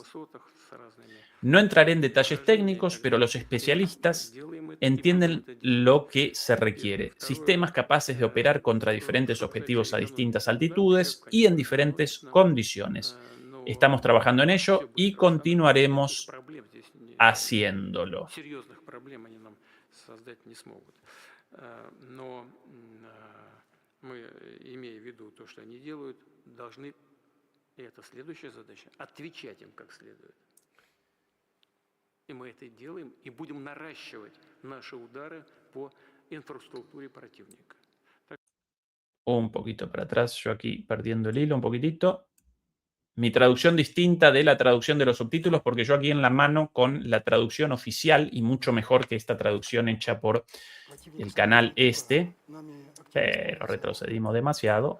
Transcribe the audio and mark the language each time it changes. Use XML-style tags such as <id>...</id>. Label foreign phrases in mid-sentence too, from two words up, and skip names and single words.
<es>No entraré en detalles técnicos, pero los especialistas entienden lo que se requiere. Sistemas capaces de operar contra diferentes objetivos a distintas altitudes y en diferentes condiciones. Estamos trabajando en ello y continuaremos haciéndolo.</es> <ru>И мы это делаем, и будем наращивать наши удары по инфраструктуре противника.</ru> <es>Un poquito para atrás, yo aquí perdiendo el hilo un poquitito. Mi traducción distinta de la traducción de los subtítulos, porque yo aquí en la mano con la traducción oficial y mucho mejor que esta traducción hecha por el canal este, pero retrocedimos demasiado.</es>